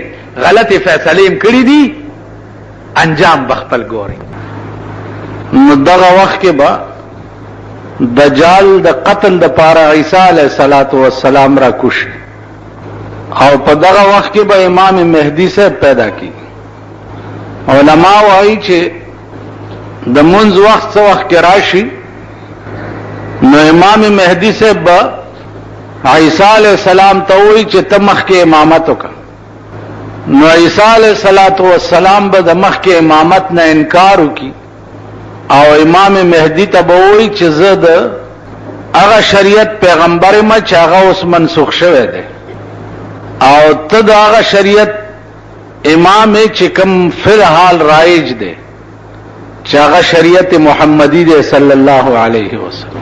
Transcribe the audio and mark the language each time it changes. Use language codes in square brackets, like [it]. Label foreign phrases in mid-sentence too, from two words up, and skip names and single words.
[ps] غلطې فیصلې هم کړي دي، انجام بخپل ګوري. نو دغه وخت کې به دجال د قتل د پاره عیسی [ar] علیه السلام [ps] را کوشي او په دغه وخت کې به امام مهدی سے پیدا کی. علماء وایي چې د منځ وخت څه وخت کې راشي نو امام مهدی سے به عیسی [ar] علیہ السلام [ps] ته وایي چې ته مخکې امامت وکړه. نو عیسی [ar] علیہ السلام [ps] به د مخکې امامت نه انکار وکړي او امام مهدی ته به وایي چې زه د هغه شریعت پیغمبر یم چې هغه اوس منسوخ شوی دی او ته د هغه شریعت امام چې کوم فی الحال رایج دی چې هغه شریعت محمدی دی [ar] صلی الله علیه وسلم.